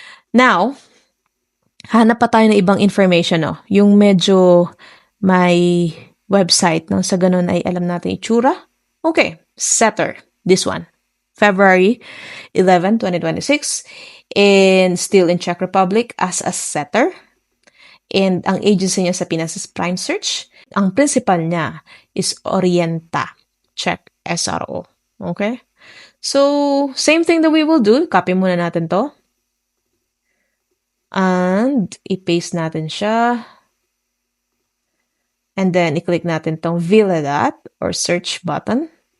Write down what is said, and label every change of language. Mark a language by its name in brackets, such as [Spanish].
[Filipino] Now, hanap pa tayo ng ibang information, no? Yung medyo may website, no? Sa ganun ay alam natin itsura. Okay, Setter. This one. [English] February 11, 2026. And still in Czech Republic as a Setter. [Filipino] And ang agency niya sa Pinas is Prime Search. Ang principal niya is Orienta Czech SRO. Okay? [English] So, same thing that we will do. [Filipino] Copy muna natin to. And, i-paste natin siya. And then, i-click natin tong Villadat or search button.